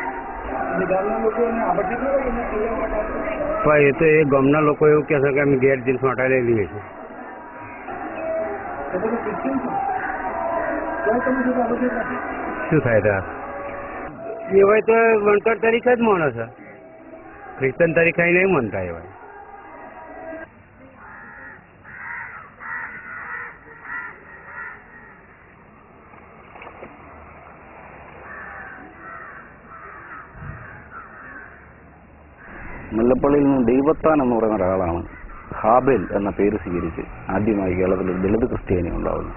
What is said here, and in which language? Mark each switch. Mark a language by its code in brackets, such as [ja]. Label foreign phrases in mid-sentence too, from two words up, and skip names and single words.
[gu] પણ એ તો એ ગામના લોકો એવું કહે છે કે અમે ઘેર જીન્સ માટે લઈ લઈએ છીએ. શું થાય ત્યાં એ હોય તો વણકર તરીકે જ માણે છે, ક્રિશ્ચન તરીકે નહીં માનતા એ હોય. [ml] മുല്ലപ്പള്ളിയിൽ നിന്ന് ദൈവത്താൻ എന്ന് പറയുന്ന ഒരാളാണ് ഹാബേൽ എന്ന പേര് സ്വീകരിച്ച് ആദ്യമായി കേരളത്തിൽ ഒരു ദളിത് ക്രിസ്ത്യാനി ഉണ്ടാവുന്നു.